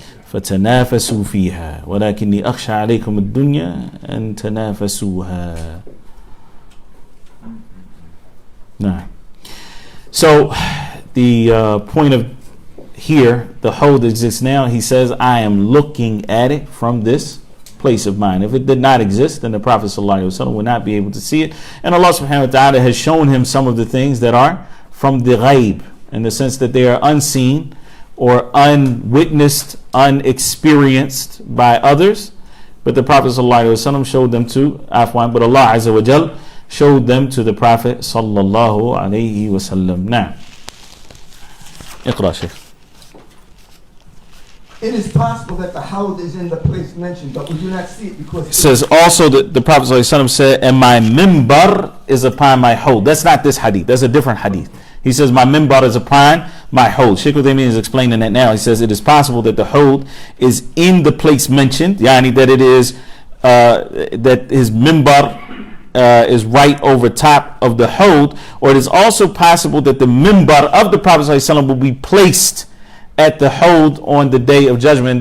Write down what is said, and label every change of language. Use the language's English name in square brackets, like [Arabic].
[Arabic] فتنافسوا فيها ولكني أخشى عليكم الدنيا أن تنافسوها. [English] Nah. So the point of here, the Haud exists now. He says, I am looking at it from this place of mine. If it did not exist, then the Prophet ﷺ would not be able to see it. And Allah subhanahu wa ta'ala has shown him some of the things that are from the ghaib, in the sense that they are unseen or unwitnessed, unexperienced by others. But the Prophet ﷺ showed them to Afwan, but Allah Azza wa Jal showed them to the Prophet sallallahu alayhi wa sallam. Now, [Arabic] اقرأ شيخ. [English] It is possible that the Haud is in the place mentioned, but we do not see it because It says also that the Prophet ﷺ said, and my mimbar is upon my Haud. That's not this hadith. That's a different hadith. He says, my mimbar is upon my Haud. Shaykh Uthaymeen is explaining that now. He says it is possible that the Haud is in the place mentioned, yani that it is, that his mimbar is right over top of the Haud, or it is also possible that the mimbar of the Prophet ﷺ will be placed at the Haud on the Day of Judgment.